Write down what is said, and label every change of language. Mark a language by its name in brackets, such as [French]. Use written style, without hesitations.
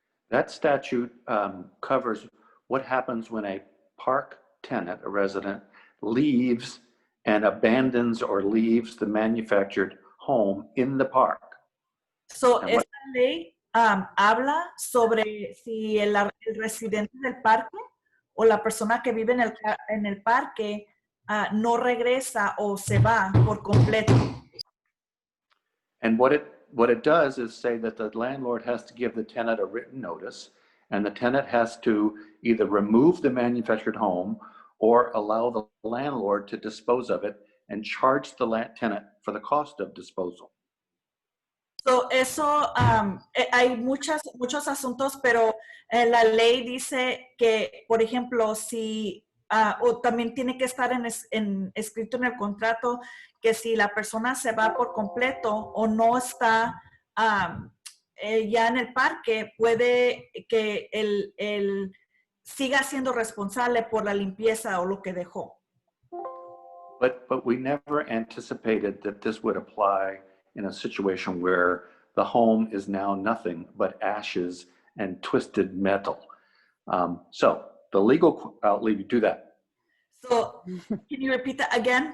[English] That statute covers what happens when a park tenant, a resident, leaves and abandons or leaves the manufactured home in the park. [Spanish] So, esta ley habla sobre si el residente del parque o la persona que vive en el parque no regresa o se va por completo. [English] And what it does is say that the landlord has to give the tenant a written notice, and the tenant has to either remove the manufactured home or allow the landlord to dispose of it and charge the tenant for the cost of disposal. [Spanish] So, eso, hay muchos asuntos, pero la ley dice que, por ejemplo, si, o también tiene que estar escrito en el contrato que si la persona se va por completo o no está ya en el parque, puede que él siga siendo responsable por la limpieza o lo que dejó. [English] But we never anticipated that this would apply in a situation where the home is now nothing but ashes and twisted metal. So the legal, I'll leave you to that. So, can you repeat that again?